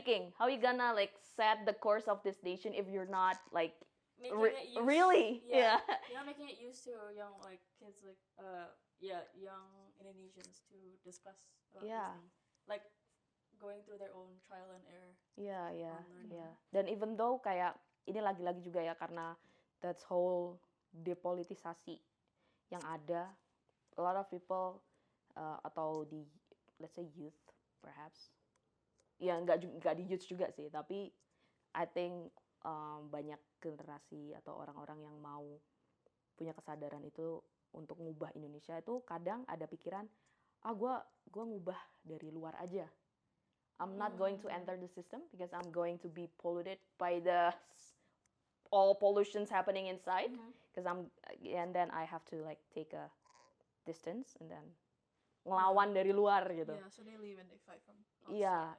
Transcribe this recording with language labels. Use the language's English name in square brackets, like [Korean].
[English] speaking, how you gonna like set the course of this nation if you're not like really? Yeah. You're not making it used to young like kids like young Indonesians to discuss about these things. Like going through their own trial and error. Yeah. [Indonesian] Dan [English] even though [Indonesian] kayak ini lagi-lagi juga ya, karena [English] that's whole [Indonesian] depolitisasi yang ada, [English] a lot of people [Indonesian] atau di [English] let's say youth perhaps, [Indonesian] ya nggak di youth juga sih, tapi [English] I think [Indonesian] banyak generasi atau orang-orang yang mau punya kesadaran itu untuk ngubah Indonesia itu kadang ada pikiran, gue ngubah dari luar aja. [English] I'm not going to enter the system because I'm going to be polluted by all pollutions happening inside. Because and then I have to like take a distance and then [Indonesian] ngelawan dari luar gitu. [English] Yeah, so they leave and they fight from outside.